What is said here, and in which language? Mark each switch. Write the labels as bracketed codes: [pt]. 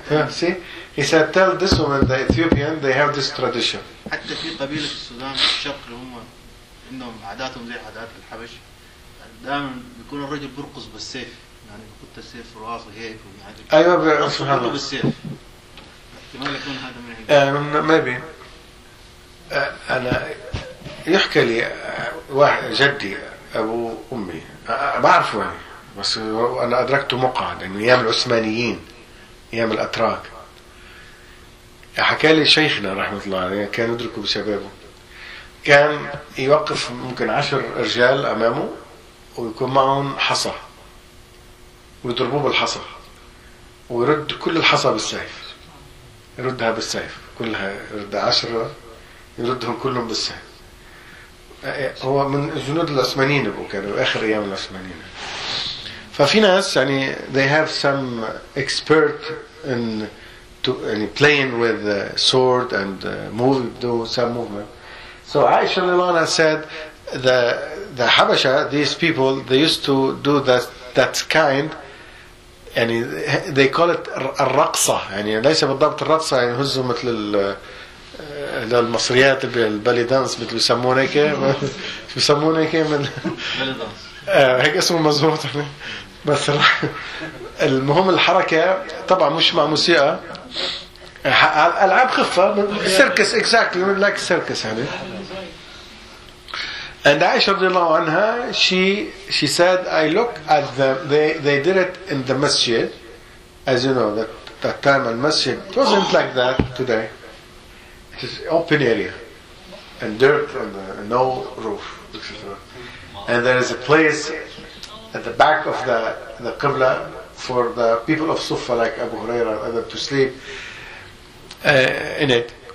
[en] See, he said, tell this woman, the Ethiopian, they have this tradition. [ar] حتى في قبيلة السودان الشرق هم عندهم عاداتهم زي عادات الحبش. دائما بيكون الرجل بيرقص بالسيف، يعني بيحط السيف في راسه هيك. أيوة بيرقص بالسيف. احتمال يكون هذا من هيك. [en] Maybe. [ar] أنا يحكى لي واحد جدي أبو أمي بعرفه يعني. بس أنا أدركته مقعد يعني أيام العثمانيين أيام الأتراك. حكى لي شيخنا رحمة الله عليه كان يدركه بشبابه، كان يوقف ممكن 10 رجال أمامه ويكون معهم حصى ويضربوه بالحصى ويرد كل الحصى بالسيف، يردها بالسيف كلها، يرد 10 يردهم كلهم بالسيف. هو من جنود العثمانيين أبوه، كانوا آخر أيام العثمانيين. ففي ناس يعني [en] they have some expert in to يعني playing with sword and move do some movement. So Aisha Lilana said the Habasha, these people, they used to do that kind [ar] يعني they call it الرقصة، يعني ليس بالضبط الرقصة، يعني هزوا مثل المصريات البالي دانس مثل بسمونه كي من هيك اسمه مزبوط يعني. بس المهم الحركة طبعا مش مع موسيقى، ألعاب خفة سيركس. [en] exactly like circus يعني. and عائشة رضي الله عنها she said I look at them they did it in the masjid. as you know that time the masjid wasn't like that today. it's open area and dirt and no roof and there is a place at the back of the Qibla for the people of Sufa like Abu Huraira and others to sleep in it.